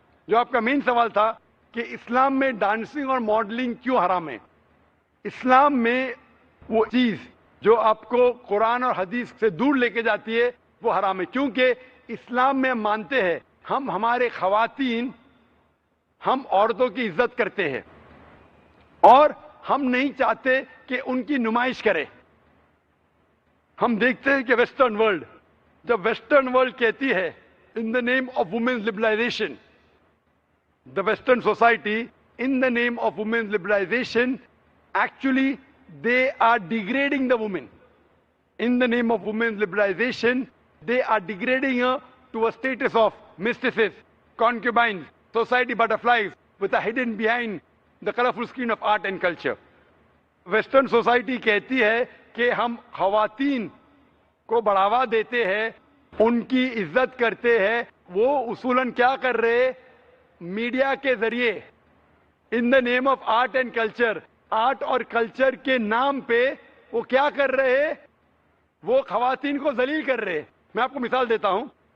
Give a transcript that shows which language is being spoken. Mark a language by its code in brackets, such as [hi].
[ur] جو آپ کا مین سوال تھا کہ اسلام میں ڈانسنگ اور ماڈلنگ کیوں حرام ہے, اسلام میں وہ چیز جو آپ کو قرآن اور حدیث سے دور لے کے جاتی ہے وہ حرام ہے. کیونکہ اسلام میں مانتے ہیں ہم, ہمارے خواتین, ہم عورتوں کی عزت کرتے ہیں اور ہم نہیں چاہتے کہ ان کی نمائش کرے. ہم دیکھتے ہیں کہ ویسٹرن ورلڈ, جب ویسٹرن ورلڈ کہتی ہے [en] in the name of women's liberalization, the Western society in the name of women's liberalization, actually they are degrading the women. in the name of women's liberalization, they are degrading her to a status of mistresses, concubines, society butterflies with a hidden behind the colorful screen of art and culture. [ur] Western society کہتی ہے کہ ہم خواتین کو بڑھاوا دیتے ہیں, ان کی عزت کرتے ہیں. وہ اصولاً کیا کر رہے؟ میڈیا کے ذریعے [en] in the name of art and culture, [ur] art اور کلچر کے نام پہ وہ کیا کر رہے؟ وہ خواتین کو ذلیل کر رہے. میں آپ کو مثال دیتا ہوں.